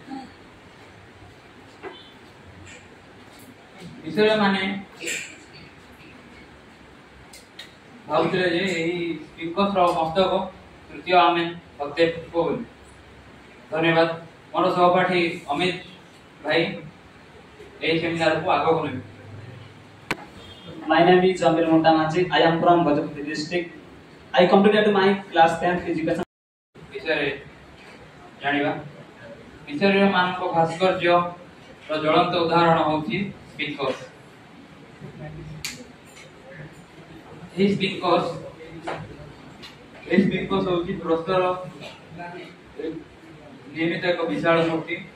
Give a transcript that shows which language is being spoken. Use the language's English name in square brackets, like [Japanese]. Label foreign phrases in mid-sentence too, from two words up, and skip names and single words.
[Odia] ମିଶରୀୟମାନେ ଭାବୁଥିଲେ ଯେ ଏହି ସ୍ଫିଙ୍କସ୍ର ମସ୍ତକ ତୃତୀୟ ଆମେନ୍ ହତେପ୍‌ଙ୍କ ବୋଲି। ଧନ୍ୟବାଦ। ମୋର ସହପାଠୀ ଅମିତ ଭାଇ ଏହି ସେମିନାରକୁ ଆଗକୁ ନେବେ। [English] My name is Jamil Montamachi. I am from Gajapati district. I completed my class 10th education. [Odia] ବିଷୟରେ ଜାଣିବା। ମିଶରୀୟ ମାନଙ୍କ ଭାସ୍କର୍ଯ୍ୟର ଜ୍ୱଳନ୍ତ ଉଦାହରଣ ହେଉଛି ସ୍ଫିଙ୍କସ୍। ଏହି ସ୍ଫିଙ୍କସ୍ ହେଉଛି ପ୍ରସ୍ତର ନିର୍ମିତ ଏକ ବିଶାଳ ମୂର୍ତ୍ତି।